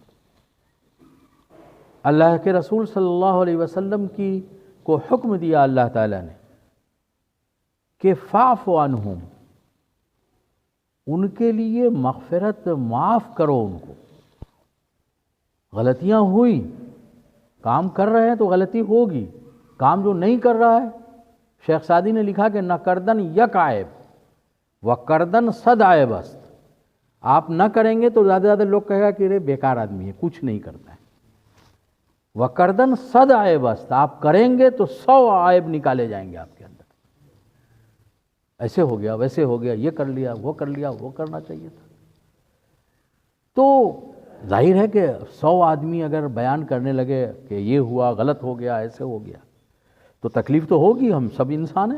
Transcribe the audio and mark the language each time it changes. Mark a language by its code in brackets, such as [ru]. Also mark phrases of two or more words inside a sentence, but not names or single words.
[ur] اللہ کے رسول صلی اللہ علیہ وسلم کو حکم دیا اللہ تعالیٰ نے کہ [ar] فاعف عنہم، [ur] ان کے لیے مغفرت، معاف کرو ان کو۔ غلطیاں ہوئی، کام کر رہے ہیں تو غلطی ہوگی، کام جو نہیں کر رہا ہے، شیخ سعدی نے لکھا کہ [fa] نہ کردن یک عیب و کردن صد عیب است۔ [ur] آپ نہ کریں گے تو زیادہ زیادہ لوگ کہے گا کہ یہ بیکار آدمی ہے، کچھ نہیں کرتا ہے۔ [fa] و کردن صد عیب است، [ur] آپ کریں گے تو 100 عیب نکالے جائیں گے آپ کے اندر، ایسے ہو گیا، ویسے ہو گیا، یہ کر لیا، وہ کر لیا، وہ کرنا چاہیے تھا۔ تو ظاہر ہے کہ 100 آدمی اگر بیان کرنے لگے کہ یہ ہوا، غلط ہو گیا، ایسے ہو گیا، تو تکلیف تو ہوگی، ہم سب انسان ہیں۔